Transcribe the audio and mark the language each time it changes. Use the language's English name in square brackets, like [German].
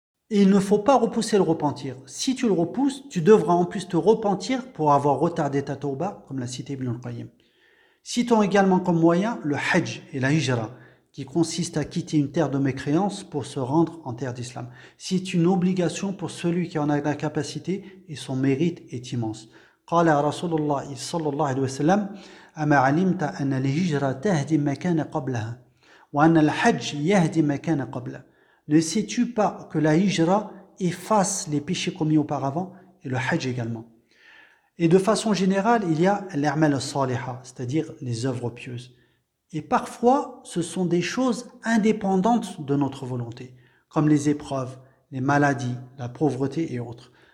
[French] Et il ne faut pas repousser le repentir. Si tu le repousses, tu devras en plus te repentir pour avoir retardé ta tauba, comme l'a cité Ibn al-Qayyim. Citons également comme moyen le hajj et la hijra, qui consiste à quitter une terre de mécréance pour se rendre en terre d'islam. C'est une obligation pour celui qui en a la capacité et son mérite est immense. [Arabic] قال رسول الله صلى الله عليه وسلم أما علمت أن الهجرة تهدم ما كان قبلها وأن الحج يهدم ما كان قبلها. [French] Ne sais-tu pas que la hijra efface les péchés commis auparavant et le hajj également. Et de façon générale, il y a [Arabic] l'a'mal as-saliha, [French] c'est-à-dire les œuvres pieuses. Et parfois, ce sont des choses indépendantes de notre volonté, comme les épreuves, les maladies, la pauvreté et autres.